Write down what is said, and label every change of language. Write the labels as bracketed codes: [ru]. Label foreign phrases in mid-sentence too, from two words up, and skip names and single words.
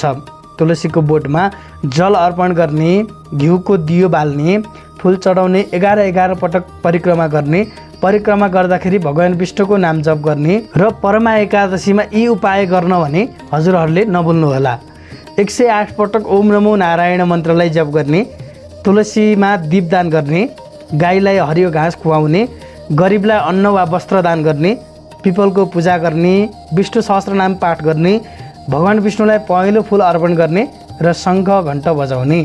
[ne] तुलसीको बोटमा जल अर्पण गर्ने, घिउको दियो बाल्ने, फुल चढाउने, 11 पटक परिक्रमा गर्ने, परिक्रमा गर्दाखेरि भगवान विष्णुको नाम जप गर्ने। र परमा एकादशीमा यी उपाय गर्न भने हजुरहरूले नभुल्नुहोला। 108 पटक [sa] ओम नमो नारायण [ne] मन्त्रलाई जप गर्ने, तुलसीमा दीपदान गर्ने, गाईलाई हरियो घाँस खुवाउने, गरिबलाई अन्न वा वस्त्र दान गर्ने, पिपलको पूजा गर्ने, विष्णु सहस्त्रनाम पाठ गर्ने, भगवान विष्णुलाई पहेँलो फुल अर्पण गर्ने र शङ्ख घण्ट बजाउने।